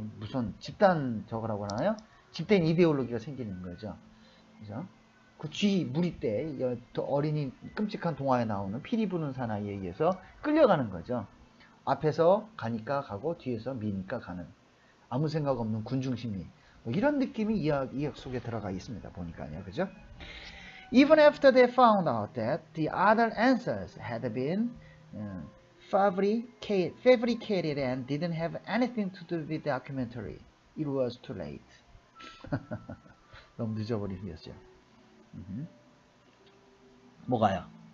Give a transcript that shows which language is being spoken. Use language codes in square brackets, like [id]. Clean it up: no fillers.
[ko] 무슨 집단 저거라고 하나요? 집단 이데올로기가 생기는 거죠. 그죠? 그 쥐 무리 때 어린이 끔찍한 동화에 나오는 피리 부는 사나이에 의해서 끌려가는 거죠. 앞에서 가니까 가고 뒤에서 미니까 가는 아무 생각 없는 군중심리 뭐 이런 느낌이 이야기 속에 들어가 있습니다. 보니까요. 그죠? [en] Even after they found out that the other answers had been fabricated and didn't have anything to do with the documentary, it was too late. [ko] 너무 늦어버린 일이었죠. 뭐가요?